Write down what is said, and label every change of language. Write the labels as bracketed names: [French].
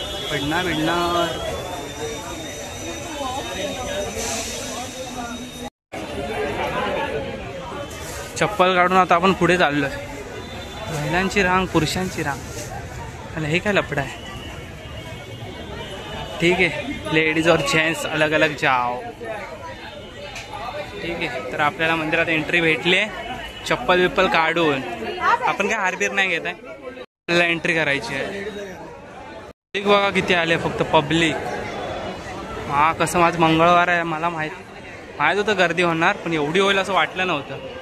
[Marathi] पडणार चप्पल काढून आता आपण पुढे चाललोय. महिलांची रांग, पुरुषांची रांग. अरे हे काय लफडा आहे. ठीक आहे, [Hindi] लेडीज और जेंट्स अलग अलग जाओ. [Marathi] ठीक आहे, तर आपल्याला मंदिरात एंट्री भेटली आहे. चप्पल विप्पल काढून आपण काय हारबीर नाही घेत आहे. आपल्याला एंट्री करायची आहे. ठीक बघा किती आले फक्त पब्लिक. हा कसं, माझं मंगळवार आहे, मला माहीत होतं गर्दी होणार, पण एवढी होईल असं वाटलं नव्हतं.